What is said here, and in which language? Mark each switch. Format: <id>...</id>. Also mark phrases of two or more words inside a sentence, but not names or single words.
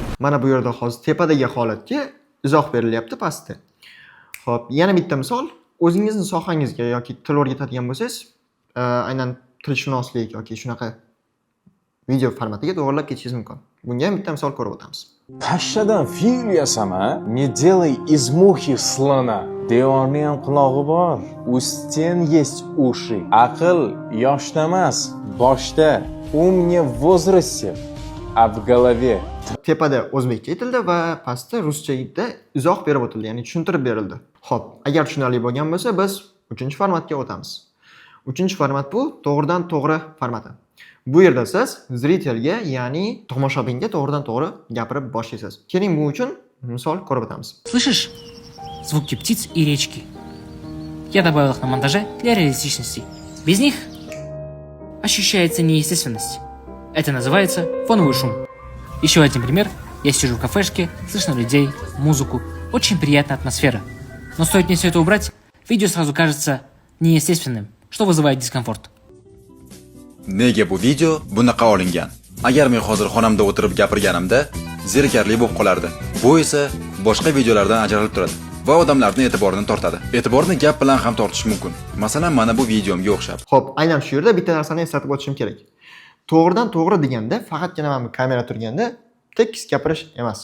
<uz>Mana bu yerda hozir tepadagi holatga izoh berilyapti pastda. Xo'p, yana bitta misol, o'zingizning sohangizga yoki til o'rgatadigan bo'lsangiz, aynan tilshunoslik yoki shunaqa video formatiga to'g'rilab ketishingiz mumkin. Bunga ham bitta misol ko'rib o'tamiz. Pashshadan fil yasama,</uz> <ru>не делай из мухи слона.</ru> <uz>Devorning ham qulog'i bor.</uz> <ru>У стен есть уши.</ru> <uz>Aql yoshda emas, boshda.</uz> <ru>Ум не в возрасте, а в голове.</ru> <uz>Tepada o'zbekcha aytildi va pastda ruschaga izoh berib o'tildi, ya'ni tushuntirib berildi. Xo'p, agar tushunarli bo'lgan bo'lsa, biz 3-formatga o'tamiz. 3-format bu to'g'ridan to'g'ri formati. Bu yerda siz zritelga, ya'ni tomoshabinga to'g'ridan to'g'ri gapirib boshlaysiz. Keling, bu uchun misol ko'rib o'tamiz.</uz> <ru>Слышишь? Звуки птиц и речки. Я добавил их на монтаже для реалистичности. Без них ощущается неестественность. Это называется фоновый шум. Еще один пример. Я сижу в кафешке, слышно людей, музыку. Очень приятная атмосфера. Но стоит мне все это убрать, видео сразу кажется неестественным, что вызывает дискомфорт.</ru> <uz>Nega bu video bunaqa olingan? Agar men hozir xonamda o'tirib gapirganimda zerikarli bo'lib qolardi. Bu esa boshqa videolardan ajralib turadi va odamlarning e'tiborini tortadi. E'tiborni gap bilan ham tortish mumkin. Masalan, mana bu videomga o'xshab. Xo'p, aynan shu yerda bitta narsani eslatib o'tishim kerak. To'g'ridan to'g'ri deganda faqatgina mana bu kamera turganda tekis gapirish emas.</uz>